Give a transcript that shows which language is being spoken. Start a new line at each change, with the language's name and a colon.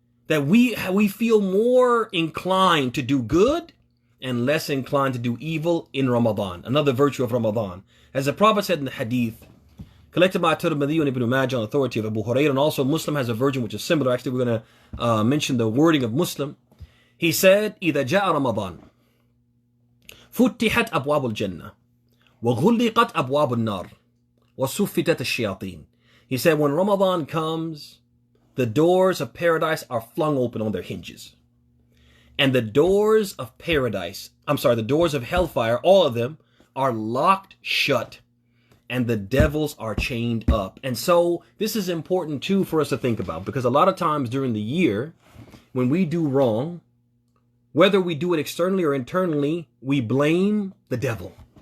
English: That we feel more inclined to do good and less inclined to do evil in Ramadan. Another virtue of Ramadan. As the Prophet said in the hadith, collected by Tirmidhi and Ibn Majah on authority of Abu Hurairah, and also Muslim has a version which is similar. Actually, we're going to mention the wording of Muslim. He said,
Arabic: إِذَا جَاءَ رَمَضَانَ فُتِّحَتْ أَبْوَابُ الْجَنَّةِ وَغُلِّقَتْ أَبْوَابُ النَّارِ وَسُفِّتَتْ الشَّيَاطِينَ.
English: He said, when Ramadan comes, the doors of paradise are flung open on their hinges. And the doors of paradise, the doors of hellfire, all of them are locked shut. And the devils are chained up. And so this is important too for us to think about, because a lot of times during the year, when we do wrong, whether we do it externally or internally, we blame the devil.